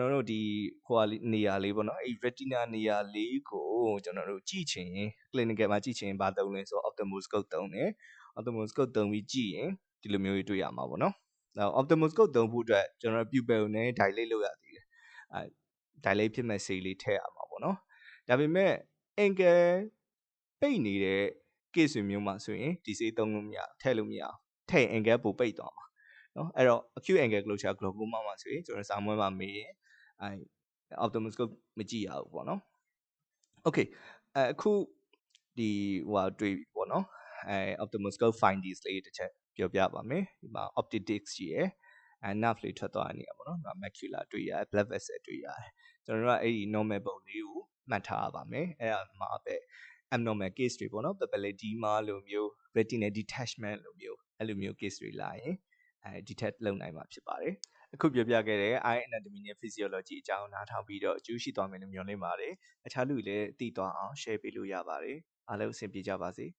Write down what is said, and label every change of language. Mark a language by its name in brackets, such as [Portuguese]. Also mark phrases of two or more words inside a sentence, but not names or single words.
[Burmese] တော်တို့ဒီနေရာလေးပေါ့နော်အဲ့ retina နေရာလေးကိုကျွန်တော်တို့ကြည့်ချင်ရင် clinical မှာကြည့်ချင်ဘာသုံးလဲဆိုတော့ ophthalmoscope သုံးတယ် ophthalmoscope သုံးပြီးကြည့်ရင်ဒီလိုမျိုးတွေတွေ့ရမှာပေါ့နော်နောက် ophthalmoscope သုံးဖို့အတွက်ကျွန်တော် pupil ကိုလည်း dilate လုပ်ရသေးတယ်dilate ဖြစ်မဲ့ဆေးလေးထည့်ရမှာပေါ့နော်ဒါပေမဲ့ angle ပိတ်နေတဲ့ case မျိုးမှာဆိုရင်ဒီဆေးသုံးလို့မရထည့်လို့မရထည့် angle ပိုပိတ်သွားမှာနော်အဲ့တော့ [English] acute angle closure glaucoma [Burmese] မှာဆိုရင်ကျွန်တော်စာမွေးမှာမေးရင်ophthalmoscope မကြည့်ရဘူးပေါ့နော် okay အခုဒီတွေ့ပြီပေါ့နော် [English] ophthalmoscope findings [Burmese] လေး တစ်ချက်ပြောပြပါမယ်ဒီမှာ [English] optic disc [Burmese] ရှိရယ်nerve လေးထွက်သွားတဲ့နေရာပေါ့နော် macula တွေ့ရတယ် [English] blood vessel [Burmese] တွေ့ရတယ်ကျွန်တော်တို့ကအဲ့ဒီ normal ပုံလေးကိုမှတ်ထားရပါမယ်အဲ့ဒါမှာပဲ [English] abnormal case [Burmese] တွေပေါ့နော် [English] papillary edema [Burmese] လိုမျိုး [English] retinal detachment [Burmese] လိုမျိုးအဲ့လိုမျိုး case တွေလာရင်detect လုပ်နိုင်မှာဖြစ်ပါတယ်အခုပြောပြခဲ့တဲ့ [English] eye anatomy [Burmese] နဲ့ physiology အကြောင်းနားထောင်ပြီးတော့အကျိုးရှိသွားမယ်လို့မျှော်လင့်ပါတယ်အခြားလူတွေလည်းသိသွားအောင် share ပေးလို့ရပါတယ်အားလုံးအဆင်ပြေကြပါစေ